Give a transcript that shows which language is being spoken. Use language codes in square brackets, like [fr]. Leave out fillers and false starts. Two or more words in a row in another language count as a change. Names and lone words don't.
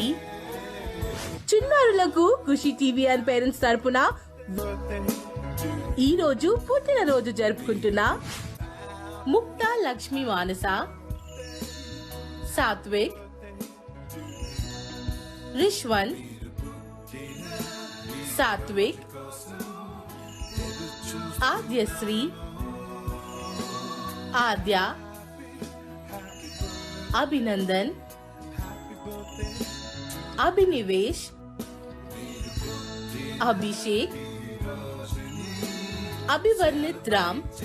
[te] చిన్నారులకు ఖుషి టీవీ అండ్ పేరెంట్స్ తరపున ఈ రోజు పుట్టినరోజు జరుపుకుంటున్న ముక్తా లక్ష్మి మానస, సాత్విక్, రిష్వన్, सात्विक, आद्यश्री, आद्या, अभिनंदन, अभिनिवेश, अभिषेक, अभिवर्णित राम,